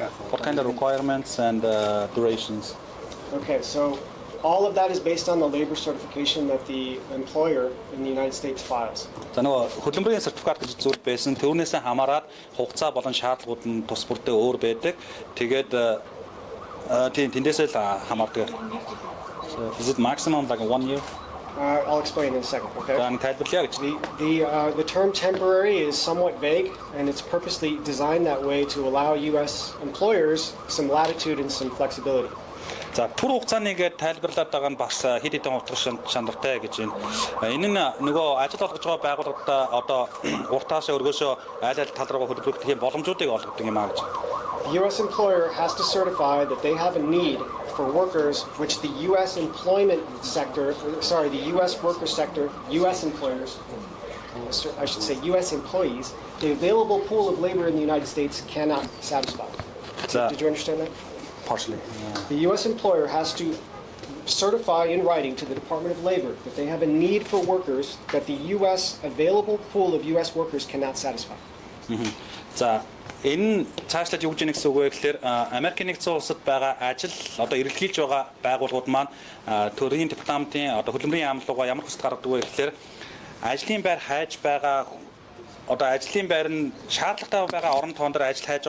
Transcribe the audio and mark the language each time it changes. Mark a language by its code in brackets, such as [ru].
[en] What kind of requirements and durations? Okay, so all of that is based on the labor certification that the employer in the United States files. [mn] За нөгөө хөдөлмөрийн сертификат гэж зүйл байсан. Түүнээс хамаарат хугацаа болон шаардлагууд нь тус бүртээ өөр байдаг. Тэгээд тэндээсээ л хамаардаг. [en] So is it maximum like 1 year? I'll explain in a second, okay? The term temporary is somewhat vague, and it's purposely designed that way to allow U.S. employers some latitude and some flexibility. [mn] За түр хугацааны гээд тайлбарлаад байгаа нь бас хэд хэдэн утга шандартай гэж байна. Энэ нь нөгөө ажил олгож байгаа байгууллагуудаа одоо уртаашаа өргөөсөө аль аль тал руугаа хөдөлгөх тийм боломжуудыг олгодог юм аа гэж. [en] The U.S. employer has to certify that they have a need for workers which the U.S. employment sector, the U.S. worker sector, U.S. employers, I should say U.S. employees, the available pool of labor in the United States cannot satisfy. Did you understand that? Partially. The U.S. employer has to certify in writing to the Department of Labor that they have a need for workers that the U.S. available pool of U.S. workers cannot satisfy. [mn] За энэ цаашлаад юу гэж нэг гэсэн үг вэ гэхээр Америкийн нэгдсэн улсад байгаа ажил одоо эрэлхийлж байгаа байгууллагууд маань төрийн департаментын одоо хөдөлмөрийн яамлууга ямар хүсэлт гаргадаг вэ гэхээр ажлын байр хайж байгаа одоо ажлын байр нь шаардлагатай байгаа орон тоон дээр ажил хайж